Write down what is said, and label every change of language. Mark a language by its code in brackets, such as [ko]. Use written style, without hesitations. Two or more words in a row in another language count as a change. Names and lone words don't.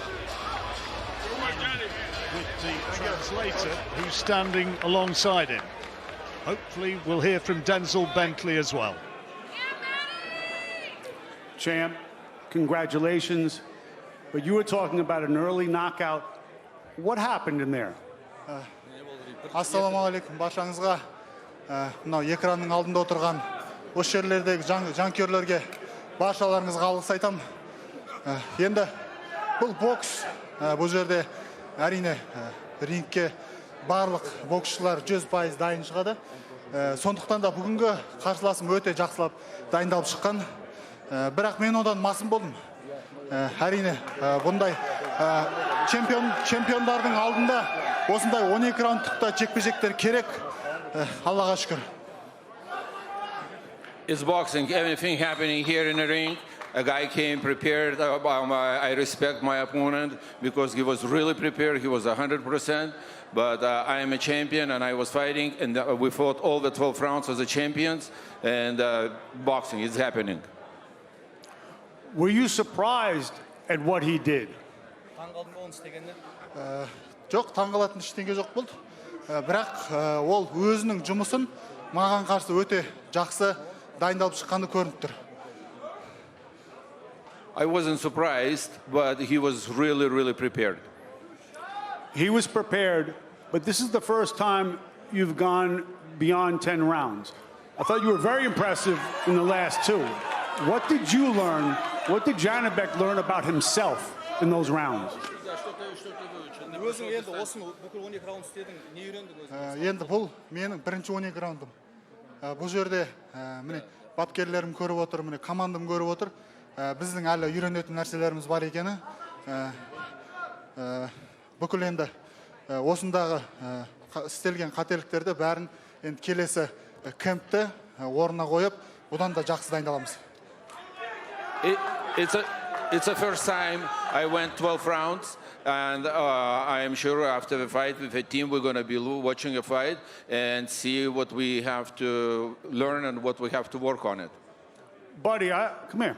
[en] With the translator who's standing alongside him. Hopefully we'll hear from Denzel Bentley as well. Champ, congratulations. But you were talking about an early knockout. What happened in there? [kk] Ассалаумағалейкум баршаңызға. Мынау экранның алдында отырған осы жерлердегі жанкүйерлерге баршаларыңызға алғыс айтамын. Енді бұл бокс, бұл жерде әрине рингке барлық боксшылар 100% дайын шығады. Сондықтан да бүгінгі қарсыласым өте жақсылап дайындалып шыққан. Бірақ мен одан масым болдым. Әрине бұндай чемпиондардың алдында осындай 12 раундтықта жекпе-жектер керек. Аллаға шүкір. [en] It's boxing. Everything happening here in the ring. A guy came prepared. I respect my opponent because he was really prepared. He was 100%. But I am a champion, and I was fighting, and we fought all the 12 rounds as the champions. And boxing is happening. Were you surprised at what he did? [kk] Жоқ, таңғалатын ештеңе жоқ болды. Бірақ ол өзінің жұмысын маған қарсы өте жақсы дайындалып шыққаны көрініп тұр. [en] I wasn't surprised, but he was really, really prepared. He was prepared, but this is the first time you've gone beyond 10 rounds. I thought you were very impressive in the last 2. What did you learn? What did Janibek learn about himself in those rounds? [kk] Енді бұл менің бірінші 12 раундым. Бұл жерде міне бапкерлерім көріп отыр, міне командам көріп отыр. Біздің әлі үйренетін нәрселеріміз бар екені. Бүкіл енді осындағы істелген қателіктерді бәрін енді келесі кемпті орнына қойып, одан да жақсы дайындаламыз. [en] It's the first time I went 12 rounds, and I am sure after the fight with the team we're going to be watching a fight and see what we have to learn and what we have to work on it. Buddy, come here.